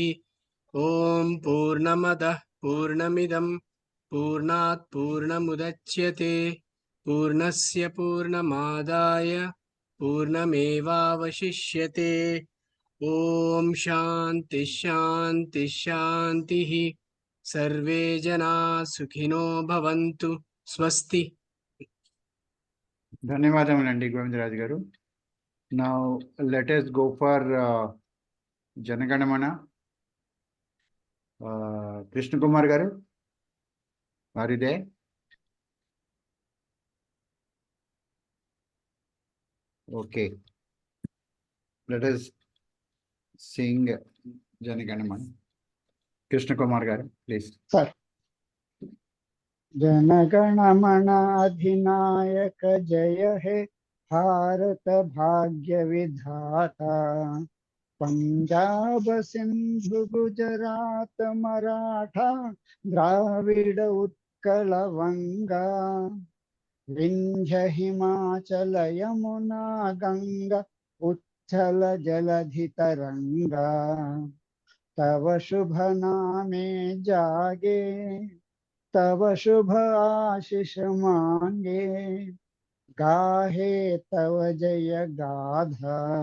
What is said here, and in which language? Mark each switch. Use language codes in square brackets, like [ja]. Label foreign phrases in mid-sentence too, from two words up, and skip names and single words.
[sa] ओम पूर्णमदः पूर्णमिदं पूर्णात् पूर्णमुदच्यते पूर्णस्य पूर्णमादाय पूर्णमेवावशिष्यते. ओम शांति शांति शांतिः. सर्वे जनाः सुखिनो भवन्तु. स्वस्ति. [te] ధన్యవాదములండి గోవిందరాజు గారు. [en] Now let us go for Janaganamana. Krishna Kumar garu, are you there? Okay, let us sing Janaganamana. Krishna Kumar garu, please. [bn] Sir. জনগণমন অধিনায়ক জয় হে ভারত ভাগ্য বিধাতা পাঞ্জাব সিন্ধু গুজরাট মারাঠা দ্রাবিড় উৎকল বঙ্গ বিন্ধ্য হিমাচল যমুনা গঙ্গা উচ্ছল জলধি তরঙ্গ তব শুভ নামে জাগে তব শুভ আশিস মাগে গাহে তব জয় গাথা